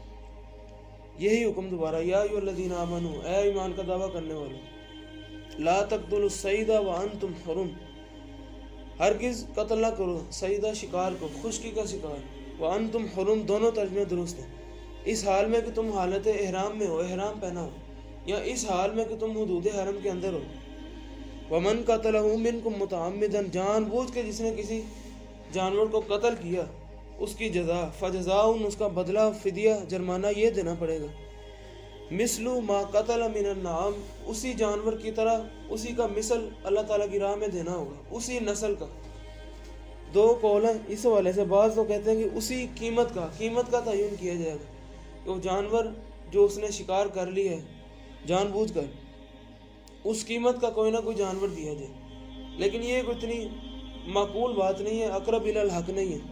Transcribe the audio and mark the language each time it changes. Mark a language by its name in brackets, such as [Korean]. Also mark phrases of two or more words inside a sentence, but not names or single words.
[Urdu] یہی حکم دوبارہ، [Arabic] یا ایھا الذین آمنوا، [Urdu] اے ایمان کا دعویٰ کرنے والے، [Arabic] لا تقتلوا الصید وانتم حرم، [Urdu] ہرگز قتل نہ کرو صیدہ شکار کو، خشکی کا شکار، [Arabic] وانتم حرم، [Urdu] دونوں ترجمے درست ہیں، اس حال میں کہ تم حالت احرام میں ہو، احرام پہنا ہو، یا اس حال میں کہ تم حدود حرم کے اندر ہو۔ [Arabic] ومن قتلہ منکم متعمدا، [Urdu] جان بوجھ کے جس نے کسی جانور کو قتل کیا، اس کی جزا، فجزاء، اس کا بدلہ، فدیہ، جرمانہ یہ دینا پڑے گا، [Arabic] مثل ما قتل من النعام، [Urdu] اسی جانور کی طرح، اسی کا مثل اللہ تعالیٰ کی راہ میں دینا ہوگا، اسی نسل کا۔ دو قول ہیں اس حوالے سے، بعض تو کہتے ہیں کہ اسی قیمت کا تعین کیا جائے گا، کہ وہ جانور جو اس نے شکار کر لی ہے جان بوجھ کر، اس قیمت کا کوئی نہ کوئی جانور دیا جائے، لیکن یہ کوئی اتنی معقول بات نہیں ہے، [Arabic] اقرب الی الحق [Urdu] نہیں ہے۔